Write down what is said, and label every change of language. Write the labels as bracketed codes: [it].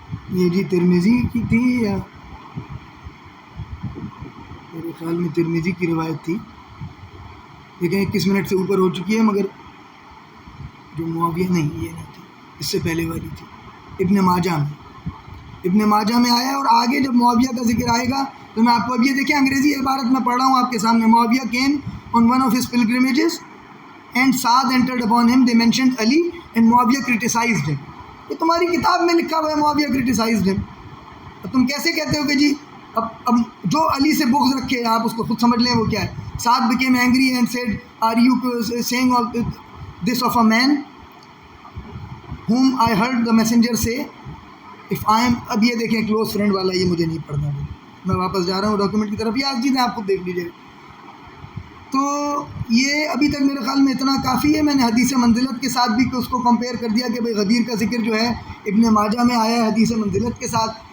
[ur] یہ جی ترمذی کی تھی، یا میرے خیال میں ترمذی کی روایت تھی. لیکن 21 منٹ سے اوپر ہو چکی ہے، مگر جو معاویہ نہیں، یہ نہیں تھی، اس سے پہلے والی تھی. ابن ماجہ میں آیا ہے. اور آگے جب معاویہ کا ذکر آئے گا تو میں آپ کو اب یہ دیکھیں انگریزی عبارت میں پڑھ رہا ہوں آپ کے سامنے. [en] Muawiyah came on one of his pilgrimages and Saad entered upon him. They mentioned Ali and Muawiyah criticized him. [ur] یہ تمہاری کتاب میں لکھا ہوا ہے معاویہ [en] criticized him. [ur] اور تم کیسے کہتے ہو کہ جی اب جو علی سے بغض رکھے، آپ اس کو خود سمجھ لیں وہ کیا ہے. [en] Saad became angry and said, are you saying all this of a man whom I heard the messenger say if I am. [ur] اب یہ دیکھیں کلوز فرینڈ والا، یہ مجھے نہیں پڑھنا. میں واپس جا رہا ہوں ڈاکیومنٹ کی طرف، یہ آج چیزیں آپ خود دیکھ لیجیے. تو یہ ابھی تک میرے خیال میں اتنا کافی ہے. میں نے حدیث منزلت کے ساتھ بھی اس کو کمپیئر کر دیا کہ بھائی غدیر کا ذکر جو ہے ابن ماجہ میں آیا ہے حدیث منزلت کے ساتھ.